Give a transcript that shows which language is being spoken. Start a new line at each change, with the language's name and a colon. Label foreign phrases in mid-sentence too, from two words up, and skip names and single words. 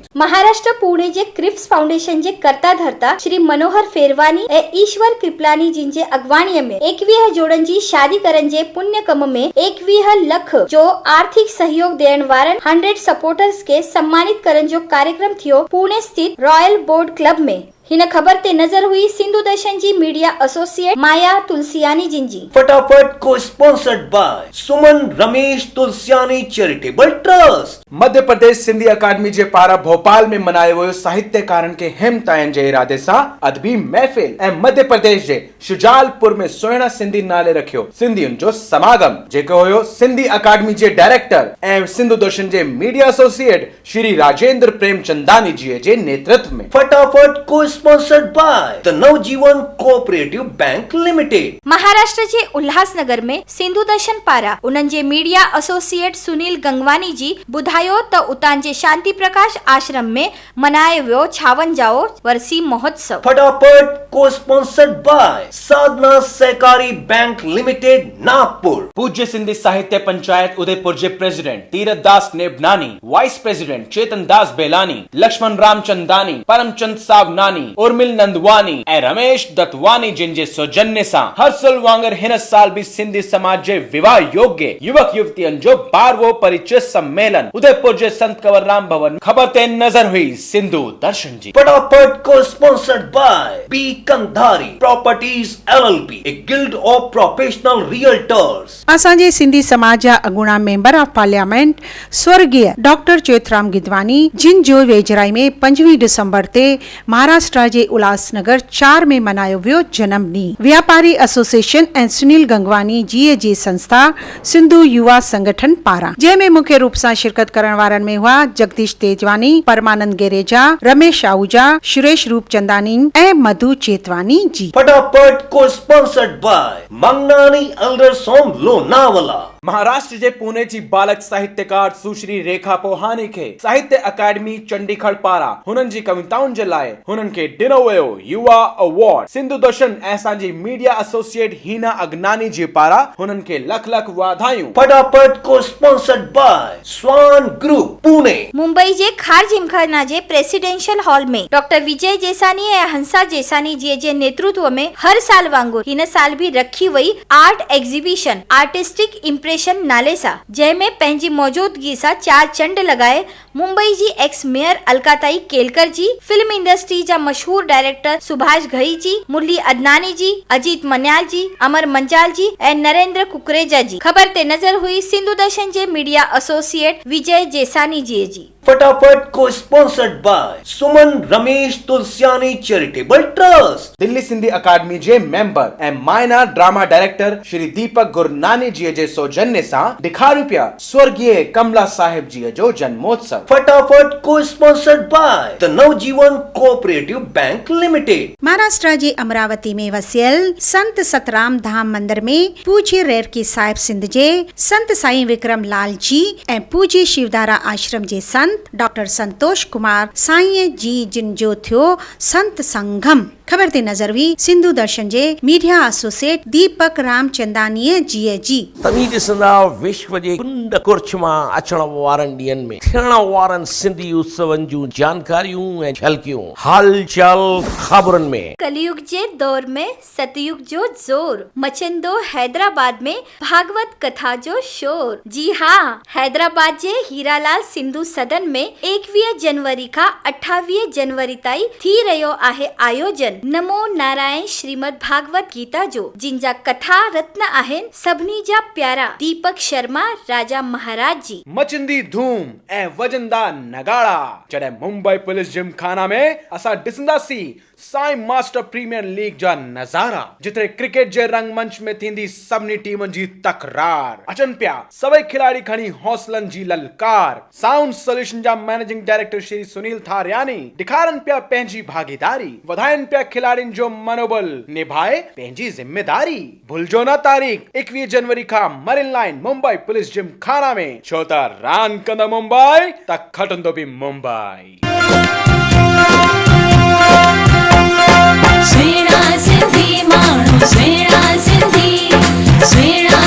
Sindhi: महाराष्ट्र पुणे जे क्रिप्स फाउंडेशन जे करता धरता श्री मनोहर फेरवानी ए ईश्वर कृपलानी जिन जे अगवाणीअ में 21 जोड़न जी शादी करन जे पुण्य कम में 21 लख जो आर्थिक सहयोग देण वारन 100 सपोर्टर्स के सम्मानित करन जो कार्यक्रम थियो पुणे स्थित रॉयल बोर्ड क्लब में। हिन खबर ते नजर हुई सिंधु दर्शन जी
English: media associate
Sindhi: माया तुलसियानी जिंजी। फटाफट को
English: sponsored by
Sindhi: सुमन रमेश तुलसियानी चैरिटेबल ट्रस्ट। मध्य प्रदेश सिंधी अकादमी जे पारा भोपाल में मनायो वियो साहित्यकारन के हिमतायन जे इरादे सां अदबी महफिल ऐं मध्य प्रदेश जे शुजालपुर में सुहिणा सिंधी नाले रखियो सिंधियुनि जो समागम जेको हुयो सिंधी अकादमी जे डायरेक्टर ऐं सिंधु दर्शन जे
English: media associate
Sindhi: श्री राजेंद्र प्रेमचंदानी जी जे नेतृत्व में। फटाफट को
English: sponsored by
Sindhi: द नवजीवन कोऑपरेटिव बैंक लिमिटेड। महाराष्ट्र जे उल्हासनगर में सिंधु दर्शन पारा उन्हनि जे
English: media associate
Sindhi: सुनील गंगवानी जी ॿुधायो त उतां जे शांति प्रकाश आश्रम में मनायो वियो 56 वर्सी महोत्सव। फटाफट को
English: sponsored by
Sindhi: साधना सहकारी बैंक लिमिटेड नागपुर। पूज्य सिंधी साहित्य पंचायत उदयपुर जे प्रेसिडेंट तीरथ दास नेबनानी, वाइस प्रेसिडेंट चेतन दास बेलानी, लक्ष्मण रामचंदानी, परमचंद सावनानी, उर्मिल नंदवानी ऐं रमेश दत्तवानी जिन जे सौजन्य सां हर साल वांगर हिन साल भी सिंधी समाज जे विवाह योग्य युवक युवतियन जो 12वो परिचय सम्मेलन उदयपुर जे संत कंवरराम भवन खबर ते नजर हुई सिंधु दर्शन जी। फटाफट को
English: sponsored by
Sindhi: बी कंधारी प्रॉपर्टीज LLP,
English: a guild of professional realtors.
Sindhi: असांजे सिंधी समाज जा अगुणा
English: member of parliament
Sindhi: स्वर्गीय डॉक्टर चेतराम गिदवानी जिन जो वेझराई में 25 डिसंबर ते महाराष्ट्र जे उल्हासनगर 4 में मनायो वियो जन्म ॾींहुं। व्यापारी एसोसिएशन ऐं सुनील गंगवानी जी जी संस्था सिंधु युवा संगठन पारां, जंहिंमें मुख्य रूप सां शिरकत करण वारनि में हुआ जगदीश तेजवानी, परमानंद गेरेजा, रमेश आहूजा, सुरेश रूपचंदानी ऐं मधु चेतवानी जी। फटाफट को
English: sponsored by
Sindhi: मंगनानी एल्डर्स होम लोनावला। महाराष्ट्र जे पुणे जी बालक साहित्यकार सुश्री रेखा पोहानी खे साहित्य अकादमी चंडीगढ़ पारां हुननि जी कविताउनि जे लाइ हुननि खे ॾिनो वियो युवा अवार्ड। सिंधु दर्शन ऐं असांजी
English: media associate
Sindhi: हीना अगनानी जे पारां हुननि खे लख लख वाधायूं। फटाफट को
English: sponsored by
Sindhi: स्वान ग्रुप पुणे। मुंबई जे खार जिमखाना जे प्रेसिडेंशियल हॉल में डॉक्टर विजय जेसानी ऐं हंसा जेसानी जी जे नेतृत्व में हर साल वांगुरु हिन साल भी रखी वई
English: art exhibition
Sindhi: आर्टिस्टिक इम्प्रेशन नाले सां, जंहिंमें पंहिंजी मौजूदगी सां 4 चंड लॻाए मुंबई जी
English: ex mayor
Sindhi: अलकाताई केलकर जी,
English: film industry
Sindhi: जा मशहूर डायरेक्टर सुभाष घई जी, मुरली अदनानी जी, अजीत मन्याल जी, अमर मंचाल जी ऐं नरेंद्र कुकरेजा जी ख़बर ते नज़र हुई सिंधु दर्शन जे
English: media associate
Sindhi: विजय जेसानी जी। फटाफट को
English: sponsored by
Sindhi: सुमन रमेश तुलसियानी चैरिटेबल ट्रस्ट। दिल्ली सिंधी अकादमी जे मेंबर ऐं मायना
English: drama director
Sindhi: श्री दीपक गुरनानी जी जे सौजन्य सां ॾेखारियो पिया स्वर्गीय कमला साहिब जी जो जन्मोत्सव। फटाफट को
English: sponsored by
Sindhi: द नवजीवन कोऑपरेटिव बैंक लिमिटेड। महाराष्ट्र जे अमरावती में वसियल संत सतराम धाम मंदिर में पूज्य रेरकी साहिब सिंध जे संत साईं विक्रम लाल जी ऐं पूज्य शिवधारा आश्रम जे संत डॉक्टर संतोष कुमार साईं जी जिन जो थियो संत संगम। ख़बर ते नज़र हुई सिंधु दर्शन जे
English: media associate
Sindhi: दीपक रामचंदानी जी। तव्हीं ॾिसंदा विश्व जे कुंड कुर्छ मां अचण वारनि ॾींहनि में थियण वारनि सिंधी उत्सवनि जूं जानकारियूं ऐं झलकियूं हालचाल ख़बरुनि में। कलयुग जे दौर में सतयुग जो जोर मचंदो हैदराबाद में भागवत कथा जो शोर। जी हाँ, हैदराबाद जे हीरालाल सिंधु सदन में 21 जनवरी खां 28 जनवरी ताईं थी रहियो आहे आयोजन नमो नारायण श्रीमद भागवत गीता जो, जिनजा कथा रत्न आहिनि सभिनी जा प्यारा दीपक शर्मा राजा महाराज जी। मचंदी धूम ऐं वजंदा नगाड़ा जॾहिं मुंबई पुलिस जिमखाना में असां ॾिसंदासीं साईं मास्टर प्रीमियर लीग जा नज़ारा, जिथे क्रिकेट जे रंगमंच में थींदी सभिनी टीमुनि जी तकरार। अचनि पिया सभई खिलाड़ी खणी हौसलनि जी ललकार। साउंड सोल्यूशन जा
English: managing director
Sindhi: श्री सुनील थारियानी ॾेखारनि पिया पंहिंजी भागीदारी, वधाइनि पिया खिलाड़ियुनि जो मनोबल, निभाए पंहिंजी जिम्मेदारी। भुलिजो न तारीख़ 21 जनवरी खां मरीन लाइन मुंबई पुलिस जिमखाना में, छो त रांदि कंदो मुंबई त खटंदो बि मुंबई। स्वेड़ा सिंधी माण्हू स्वेड़ा सिंधी